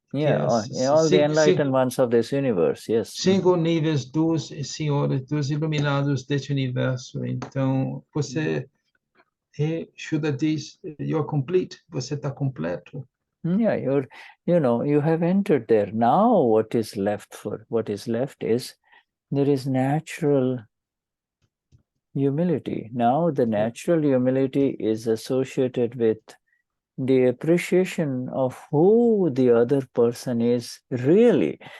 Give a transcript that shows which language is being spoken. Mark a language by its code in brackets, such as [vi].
[en] Yeah, all the enlightened ones of this universe, yes. [pt] 5 níveis dos senhores, dos iluminados deste universo. Então, você, Shuddha diz, [en] you're complete, [pt] você está completo. [en] Yeah, you have entered there. Now what is left is there is natural humility. Now the natural humility is associated with the appreciation of who the other person is really.